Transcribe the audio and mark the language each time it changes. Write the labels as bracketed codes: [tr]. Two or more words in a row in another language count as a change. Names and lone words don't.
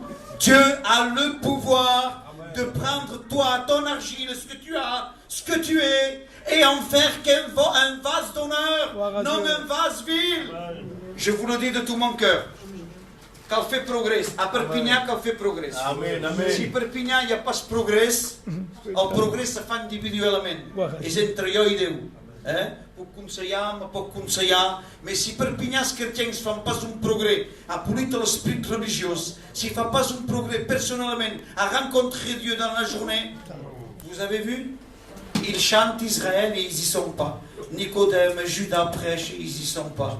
[fr] Dieu a le pouvoir de prendre toi, ton argile, ce que tu as, ce que tu es, et en faire un vase d'honneur, non un vase vil. Je vous le dis de tout mon cœur. Café progresse. À Perpignan, café progresse. Amen, amen. Si Perpignan, il n'y a pas ce progrès, on progresse individuellement. Et entre eux et Dieu. [ca] Puc aconsellar, puc aconsellar, [fr] mais si Perpignan els chrétiens ne font pas un progrès à punir l'esprit religieux, s'ils ne font pas un progrès personnellement à rencontrer Dieu dans la journée, vous avez vu? Ils chantent Israël et ils n'y sont pas. Nicodème, Judas prêche et ils n'y sont pas.